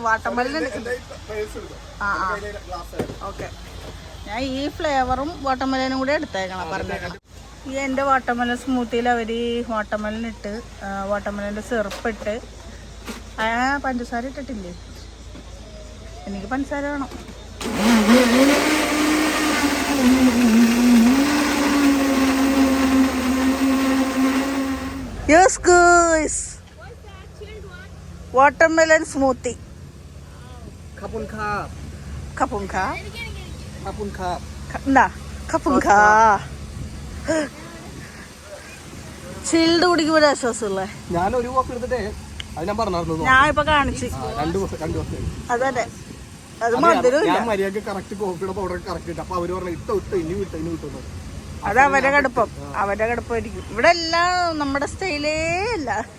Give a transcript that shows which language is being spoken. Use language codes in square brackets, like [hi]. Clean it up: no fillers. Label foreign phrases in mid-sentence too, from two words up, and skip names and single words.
[en] watermelon okay. [ml] ഞാൻ ഈ ഫ്ലേവറും വാട്ടർമെലനും കൂടി എടുത്തേക്കണം പറഞ്ഞേക്കണം. ഈ എൻ്റെ [en] watermelon smoothieയിൽ [ml] അവർ വാട്ടർമെലൻ ഇട്ട് വാട്ടർമെലൻ്റെ സിറപ്പ് ഇട്ട് പഞ്ചസാര ഇട്ടിട്ടില്ലേ? എനിക്ക് പഞ്ചസാര വേണം. [en] Yes guys, watermelon smoothie. Kapun ka. Nah, kapun ka. [ml] ചിൽഡ് കുടിക്കുമ്പോൾ ആശ്വാസമല്ലേ? ഞാൻ ഒരു കോപ്പി എടുത്തിട്ടേ അത് ഞാൻ പറഞ്ഞായിരുന്നു. ഞാൻ ഇപ്പൊ കാണിച്ചു. അതെ, അത് മധുരം ഞാൻ മര്യാദക്ക് കറക്റ്റ് കോഫിയുടെ പൗഡർ കറക്റ്റ് ഇട്ട്. അപ്പൊ അവര് പറഞ്ഞു ഇട്ടോ ഇനി വിട്ടു. അത് അവരുടെ കടുപ്പമായിരിക്കും. ഇവിടെ എല്ലാം നമ്മുടെ സ്റ്റൈലേ അല്ല.